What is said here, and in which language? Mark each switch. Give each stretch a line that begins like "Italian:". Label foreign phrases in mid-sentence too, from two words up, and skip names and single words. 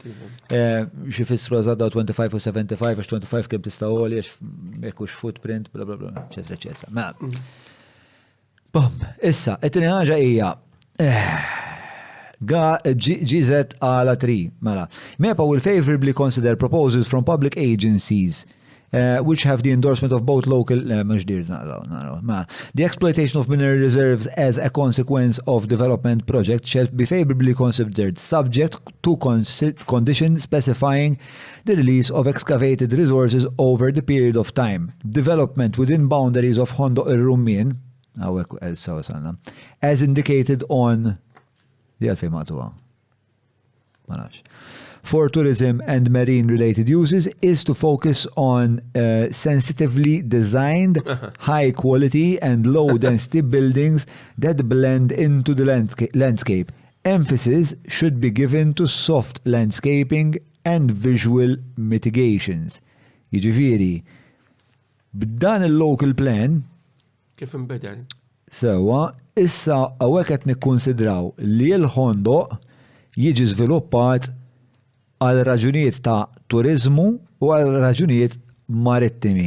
Maltese: Xi fissru eżatt 25 u 75 għax 25 kemm tista' għoli għax hekk footprint, bla bla bla, eċetera, eċetera. Mela. Bom, issa, it-tieni ħaġa hija GZ għala 3, mela.
English: MEPA will favorably consider proposals from public agencies which have the endorsement of both local the exploitation of mineral reserves as a consequence of development projects shall be favorably considered subject to conditions specifying the release of excavated resources over the period of time. Development within boundaries of Hondoq ir-Rummin as indicated on for tourism and marine-related uses is to focus on sensitively designed, high-quality and low-density buildings that blend into the landscape. Emphasis should be given to soft landscaping and visual mitigations.
Maltese: Jiġifieri, b'dan il-
English: local plan
Maltese: kif inbedel? Sewa, issa hawnhekk qed nikkunsidraw li l-Hondoq jiġi żviluppat għal raġunijiet ta' turizmu u għal raġunijiet marittimi.